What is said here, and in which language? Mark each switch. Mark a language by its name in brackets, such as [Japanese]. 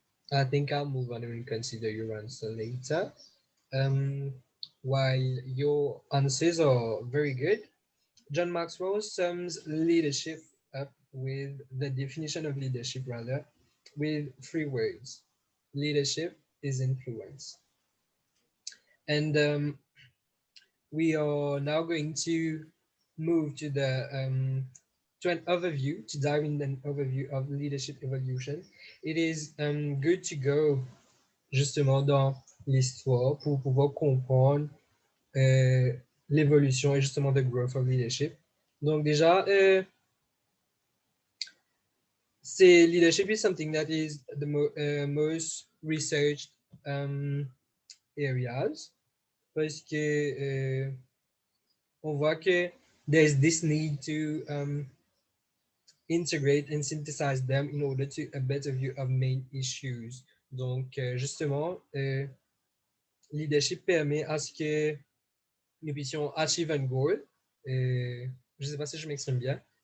[English] I think I'll move on and consider your answer later. While your answers are very good, John Maxwell sums leadership up with the definition of leadership, rather, with three words. Leadership is influence. And we are now going to move to an overview, to dive in an overview of leadership evolution. It is good to go [French] justement dans l'histoire pour pouvoir comprendre l'évolution et justement [English] the growth of leadership. [French] Donc déjà, c'est [English] leadership is something that is the most researched areas [French] parce que on voit que [English] there's this need to integrate and synthesize them in order to a better view of main issues. [French] Donc justement, leadership permet à ce que nous puissions achieve un goal. Je ne sais pas si je m'exprime bien.